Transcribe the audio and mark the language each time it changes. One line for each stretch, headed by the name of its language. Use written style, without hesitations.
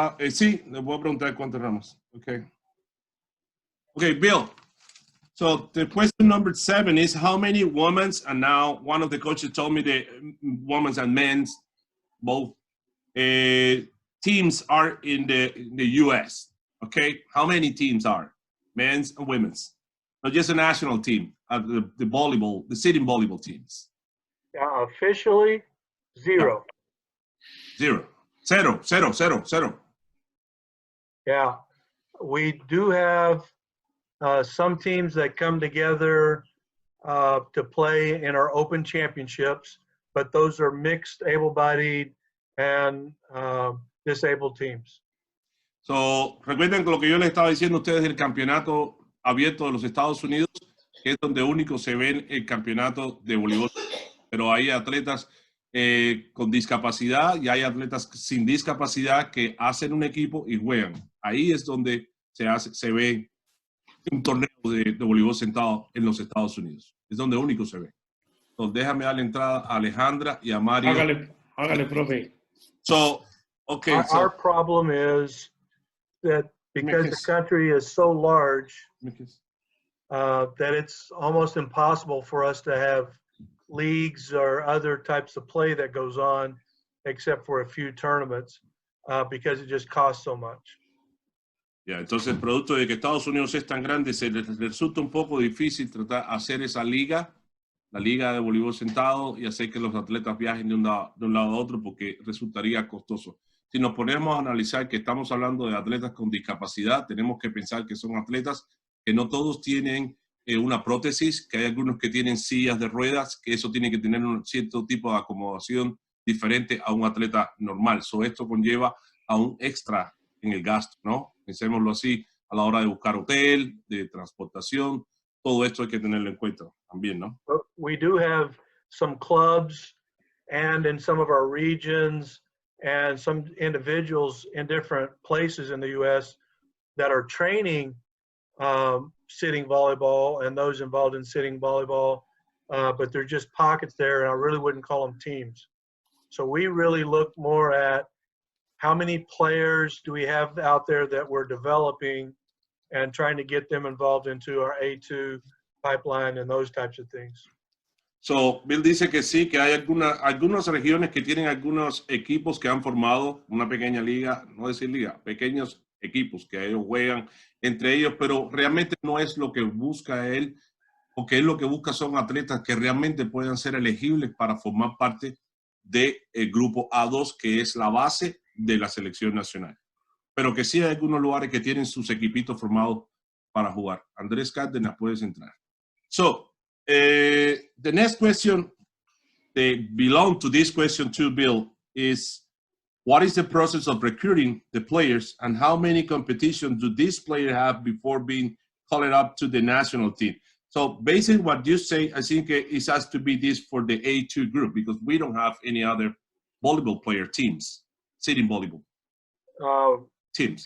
Spanish: Sí, le voy a preguntar cuántas ramas.
English: Okay. Okay, Bill. So the question number 7 is how many women's, and now one of the coaches told me that women's and men's both teams are in the U.S.? Okay, how many teams are men's and women's? Not just a national team, the volleyball, the sitting volleyball teams. Officially, 0. 0. 0. Yeah, we do have some teams that come together to play in our open championships, but those are mixed able-bodied and disabled teams.
Spanish: So, recuerden que lo que yo les estaba diciendo a ustedes del campeonato abierto de los Estados Unidos, que es donde único se ve el campeonato de voleibol, pero hay atletas con discapacidad y hay atletas sin discapacidad que hacen un equipo y juegan. Ahí es donde se ve un torneo de voleibol sentado en los Estados Unidos. Es donde único se ve. Entonces, déjame darle entrada a Alejandra y a Mario. Hágale, profe.
English: So, okay. Our problem is that because the country is so large, that it's almost impossible for us to have leagues or other types of play that goes on, except for a few tournaments, because it just costs so much.
Spanish: Ya, entonces, producto de que Estados Unidos es tan grande, se les resulta un poco difícil tratar de hacer esa liga, la liga de voleibol sentado, y hacer que los atletas viajen de un lado a otro, porque resultaría costoso. Si nos ponemos a analizar que estamos hablando de atletas con discapacidad, tenemos que pensar que son atletas que no todos tienen una prótesis, que hay algunos que tienen sillas de ruedas, que eso tiene que tener un cierto tipo de acomodación diferente a un atleta normal. So, esto conlleva a un extra en el gasto, ¿no? Pensémoslo así, a la hora de buscar hotel, de transportación, todo esto hay que tenerlo en cuenta también, ¿no?
English: We do have some clubs and in some of our regions and some individuals in different places in the U.S. that are training sitting volleyball and those involved in sitting volleyball, but they're just pockets there, and I really wouldn't call them teams. So we really look more at how many players do we have out there that we're developing and trying to get them involved into our A2 pipeline and those types of things.
Spanish: So, Bill dice que sí, que hay algunas regiones que tienen algunos equipos que han formado una pequeña liga, no decir liga, pequeños equipos que ellos juegan entre ellos, pero realmente no es lo que busca él, porque él lo que busca son atletas que realmente puedan ser elegibles para formar parte del grupo A2, que es la base de la selección nacional. Pero que sí hay algunos lugares que tienen sus equipitos formados para jugar. Andrés Cárdenas, puedes entrar.
English: So, the next question, they belong to this question too, Bill, is what is the process of recruiting the players and how many competitions do these players have before being called up to the national team? So basically what you say, I think it has to be this for the A2 group because we don't have any other volleyball player teams, sitting volleyball teams.